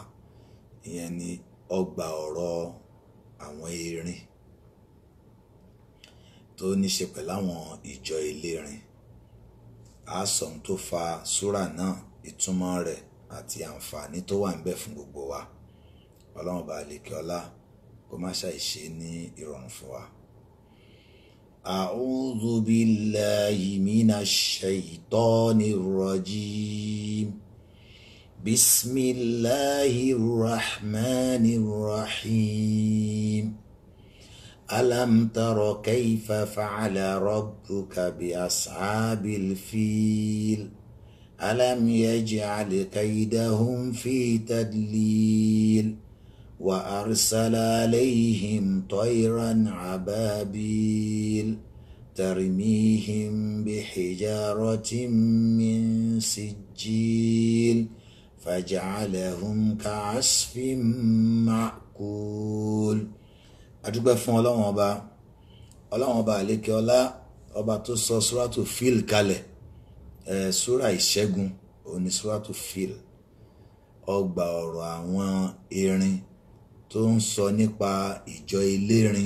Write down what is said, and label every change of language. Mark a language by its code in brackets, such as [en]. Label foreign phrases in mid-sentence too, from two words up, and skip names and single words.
[yo] Ìyẹn ni ọgbà ọ̀rọ̀ àwọn erin tó ní ṣe pẹ̀lú àwọn ìjọ elérin. A sọ ohun tó fa súrà náà, ìtumọ̀ rẹ̀ àti àǹfààní tó wà níbẹ̀ fún gbogbo wa. Ọlọ́run ọba àlékè ọlá kó má ṣàìṣe ní ìrọ̀rùn fún wa. [ar] أعوذ بالله من الشيطان الرجيم. بسم الله الرحمن الرحيم. ألم تر كيف فعل ربك بأصحاب الفيل. ألم يجعل كيدهم في تضليل. وأرسل عليهم طيرا عبابيل ترميهم بحجارة من سجيل فجعلهم كعصف مأكول. [yo] adúpẹ́ fún Ọlọ́run ọba àlékè ọlá, ọba tó sọ Suratu Fil kalẹ̀, súrà ìṣẹ́gun òun ni Suratu Fil, ọgbà ọ̀rọ̀ àwọn erin tó ń sọ nípa ìjọ elérin.